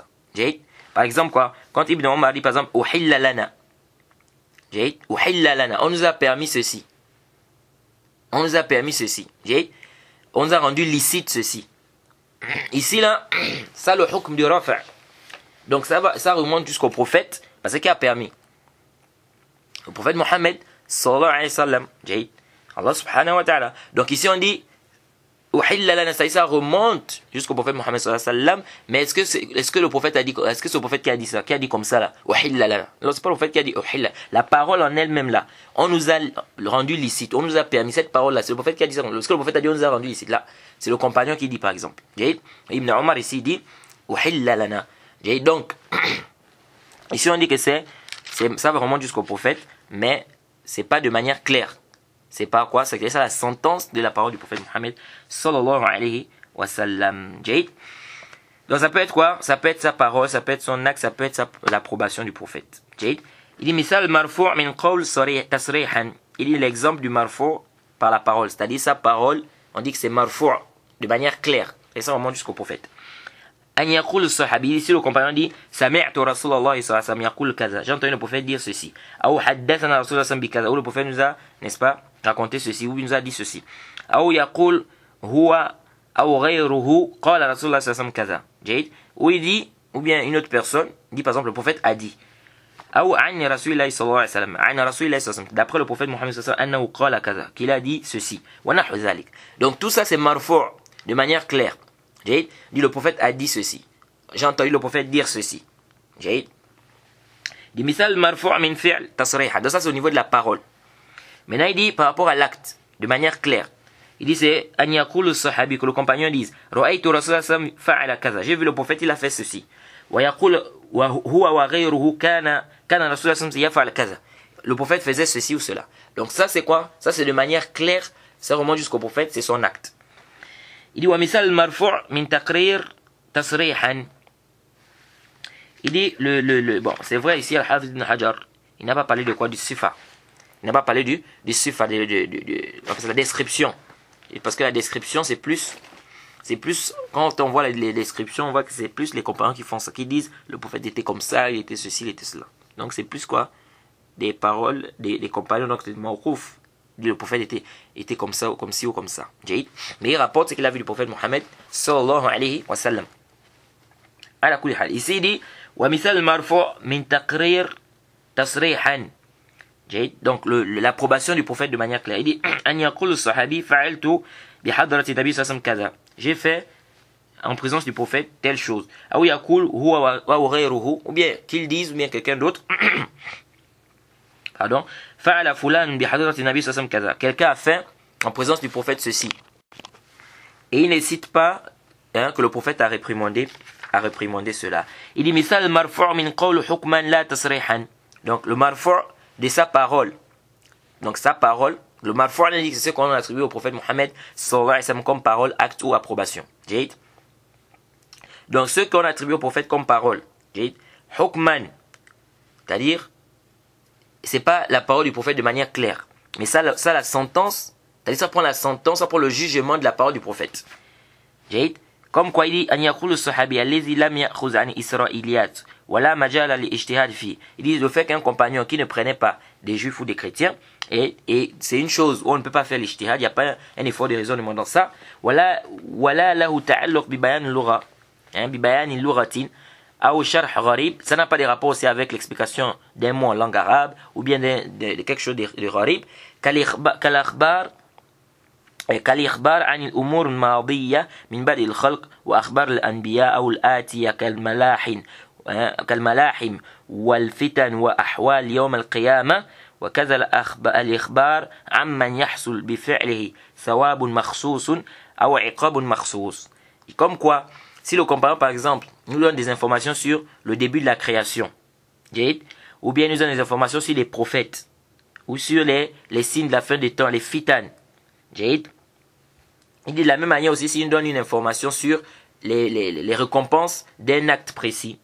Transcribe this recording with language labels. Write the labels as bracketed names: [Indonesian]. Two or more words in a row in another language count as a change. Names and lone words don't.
[French] Par exemple quoi, quand Ibn Omar dit par exemple [Arabic] أحل لنا, [French] on nous a permis ceci. On nous a permis ceci. On nous a rendu licite ceci. Ici, là, ça le hukm du rafa'. Donc ça remonte jusqu'au prophète, parce qu'il a permis. Le prophète Mohammed, [Arabic] صلى الله عليه وسلم الله سبحانه وتعالى. [French] Donc ici on dit, ça remonte jusqu'au prophète Mohammed [Arabic] صلى الله عليه وسلم, [French] mais est-ce que le prophète a dit, est-ce que c'est le prophète qui a dit ça, qui a dit comme ça là, non, c'est pas le prophète qui a dit la parole en elle-même là, on nous a rendu licite, on nous a permis cette parole là, c'est le prophète qui a dit ça, est-ce que le prophète a dit on nous a rendu licite là, c'est le compagnon qui dit par exemple. Ibn Omar ici dit, donc, ici on dit que ça remonte jusqu'au prophète, mais c'est pas de manière claire. C'est pas quoi? C'est ça la sentence de la parole du prophète Mohammed [Arabic] صلى الله عليه وسلم. [French] Donc ça peut être quoi? Ça peut être sa parole, ça peut être son acte, ça peut être l'approbation du prophète. Il dit [Arabic] مثال مرفوع من قول تصريحا. [French] Il dit l'exemple du marfu' par la parole, c'est-à-dire sa parole, on dit que c'est marfu' de manière claire. Et ça remonte jusqu'au prophète. [Arabic] أن يقول الصحابي, [French] ici le compagnon dit [Arabic] سمعت رسول الله صلى الله عليه وسلم يقول كذا. [French] J'ai entendu le prophète dire ceci. [Arabic] Ou حدثنا رسول الله صلى الله عليه وسلم, [French] ou le prophète nous a, n'est-ce pas, raconté ceci, ou il nous a dit ceci. [Arabic] Ou يقول هو أو غيره قال رسول الله صلى الله عليه وسلم كذا. [French] Ou il dit, ou bien une autre personne dit par exemple le prophète a dit. [Arabic] Ou عن رسول الله صلى الله عليه وسلم عن رسول الله صلى الله عليه وسلم, [French] d'après le prophète Mohammed [Arabic] صلى الله عليه وسلم أنه قال كذا, [French] qu'il a dit ceci. [Arabic] ونحو ذلك. [French] Donc tout ça c'est marfu' de manière claire. Dit le prophète a dit ceci. J'ai entendu le prophète dire ceci. Dit [Arabic] مثال مرفوع من فعل تصريحا. [French] Donc ça c'est au niveau de la parole. Maintenant il dit par rapport à l'acte, de manière claire. Il dit c'est [Arabic] أن يقول الصحابي, [French] que le compagnon dise [Arabic] رأيت رسول الله صلى الله عليه وسلم فعل كذا. [French] J'ai vu le prophète, il a fait ceci. [Arabic] ويقول وهو وغيره كان رسول الله صلى الله عليه وسلم يفعل كذا. [French] Le prophète faisait ceci ou cela. Donc ça c'est quoi? Ça c'est de manière claire, ça remonte jusqu'au prophète, c'est son acte. Il dit [Arabic] ومثال مرفوع من تقرير تصريحا. [French] Il dit bon, c'est vrai ici Al-Hafiz ibn Hajar, il n'a pas parlé de quoi? Du sifa. Il n'a pas parlé du sifa, la description. Et parce que la description, c'est plus, quand on voit les descriptions, on voit que c'est plus les compagnons qui font ça, qui disent le prophète était comme ça, il était ceci, il était cela. Donc c'est plus quoi? Des paroles des compagnons, donc c'est mawqouf. Le prophète était comme ça, ou comme ci, ou comme ça. Mais il rapporte ce qu'il a vu du prophète Mohammed [Arabic] صلى الله عليه وسلم. على كل حال. [French] Ici il dit [Arabic] ومثال مرفوع من تقرير تصريحا. [French] Donc l'approbation du prophète de manière claire. Il dit [Arabic] أن يقول الصحابي فعلت بحضرة النبي صلى الله عليه وسلم. [French] J'ai fait en présence du prophète telle chose. [Arabic] Ou يقول هو وغيره, [French] ou bien qu'il dise, ou bien quelqu'un d'autre. Pardon. [Arabic] فعل فلان بحضرة النبي صلى الله عليه وسلم. [French] Quelqu'un a fait en présence du prophète ceci. Et il ne cite pas que le prophète a réprimandé cela. Il dit [Arabic] مثال مرفوع من قول حكما لا تصريحا. [French] Donc le marfu' de sa parole. Donc sa parole, le marfu' c'est ce qu'on a attribué au prophète Mohammed [Arabic] صلى الله عليه وسلم [French] comme parole, acte ou approbation. Donc ce qu'on attribue au prophète comme parole, hukman, c'est-à-dire c'est pas la parole du prophète de manière claire, mais ça la sentence, c'est-à-dire ça prend la sentence, ça prend le jugement de la parole du prophète. Comme quoi il dit [Arabic] أن يقول الصحابي الذي لم يأخذ عن الإسرائيليات ولا مجال للاجتهاد فيه. [French] Il dit le fait qu'un compagnon qui ne prenait pas des juifs ou des chrétiens, et c'est une chose où on ne peut pas faire l'ijtihad, il n'y a pas un effort de raisonnement dans ça. [Arabic] ولا له تعلق ببيان اللغة ببيان اللغتين أو شرح غريب. [French] Ça n'a pas de rapport aussi avec l'explication d'un mot en langue arabe ou bien de quelque chose de gharib. [Arabic] كالإخبار عن الأمور الماضية من بدء الخلق وأخبار الأنبياء أو الآتية كالملاحم والفتن وأحوال يوم القيامة وكذا الإخبار عمن يحصل بفعله ثواب مخصوص أو عقاب مخصوص. [French] Comme quoi, si le compagnon par exemple nous donne des informations sur le début de la création, ou bien nous donne des informations sur les prophètes, ou sur les signes de la fin des temps, les fitan, il dit de la même manière aussi s'il nous donne une information sur les récompenses d'un acte précis.